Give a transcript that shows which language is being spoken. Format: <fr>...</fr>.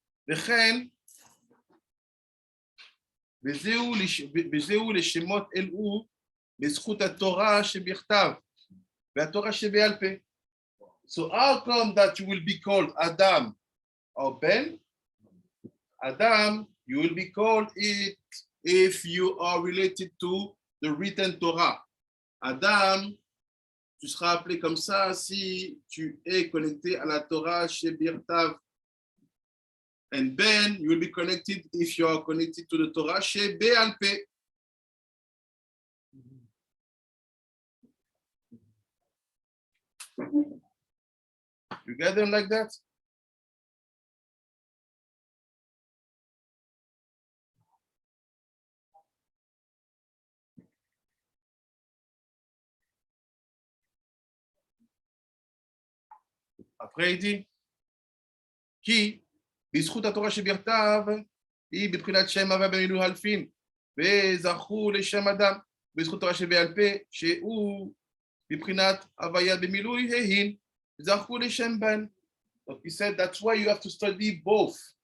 <he>וכן, וזהו לשמות אלו בזכות התורה שבכתב והתורה שבעל פה.</he> <en>So how come that you will be called Adam or Ben? Adam, you will be called it if you are related to the written Torah.</en> <fr>Adam, tu seras appelé comme ça si tu es connecté à la Torah Shebirtav.</fr> <en>And Ben, you will be connected if you are connected to the Torah Shebe'al Peh. You get them like that?</en> <fr>Après, il dit, qui,</fr> <he>בזכות התורה שבכתב, היא בבחינת שם הווה במילוי אלפין, וזכו לשם אדם, בזכות תורה שבעל פה, שהוא בבחינת הוויה במילוי ההין, זכו לשם בן.</he> <fr>Donc</fr> <en>he said that's why you have to study both.</en>